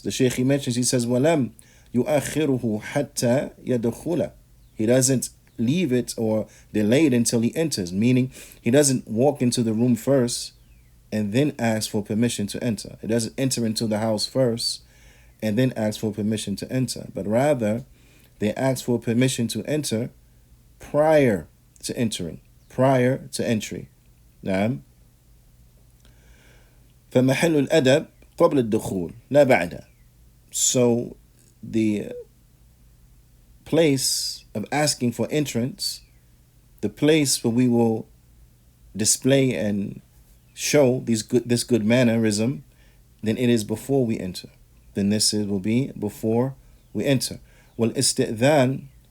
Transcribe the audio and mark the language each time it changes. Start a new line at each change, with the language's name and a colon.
English: The Shaykh, he mentions, he says,
Arabic: وَلَمْ يُؤَخِّرُهُ حَتَّى يَدْخُلَ,
English: he doesn't leave it or delay it until he enters, meaning he doesn't walk into the room first and then ask for permission to enter. He doesn't enter into the house first and then ask for permission to enter, but rather they ask for permission to enter prior to entering, prior to entry.
Arabic: نعم. فمحل الأدب قبل الدخول لا بعد.
English: So the place of asking for entrance, the place where we will display and show this good mannerism, then it is before we enter. Then this will be before we enter. Well, istidhan,